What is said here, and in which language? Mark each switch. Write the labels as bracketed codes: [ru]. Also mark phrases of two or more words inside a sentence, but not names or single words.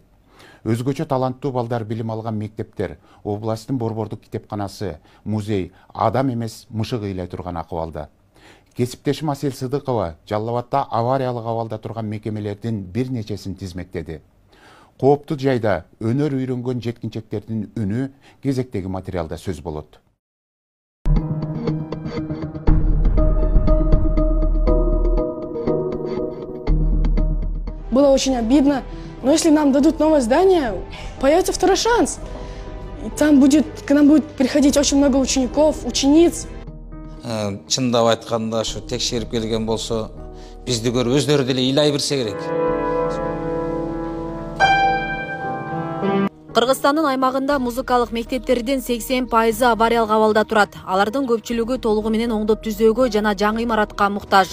[ky] Өзгөчө таланттуу балдар билим алган мектептер, областтын борбордук китепканасы, музей адам эмес мышык ыйлай турган акыбалда. Кесиптешим Асел Сыдыкова Жалал Абадта авариялык абалда турган мекемелердин бир нечесин тизмектеди. Кооптуу жайда өнөр үйрөнгөн жеткинчектердин үнү кезектеги материалда сөз болот. [ru] Было очень обидно, но если нам дадут новое здание, появится второй шанс. И там к нам будет приходить очень много учеников, учениц. [ky] Чындап айтканда, шу текшерип келген болсо, бизди көрүп өздөрү деле ыйлай берсе керек. Кыргызстандын аймагында музыкалык мектептердин 80% авариялык абалда турат. Алардын көпчүлүгү толугу менен оңдоп түзөөгө жана жаңы имаратка муктаж.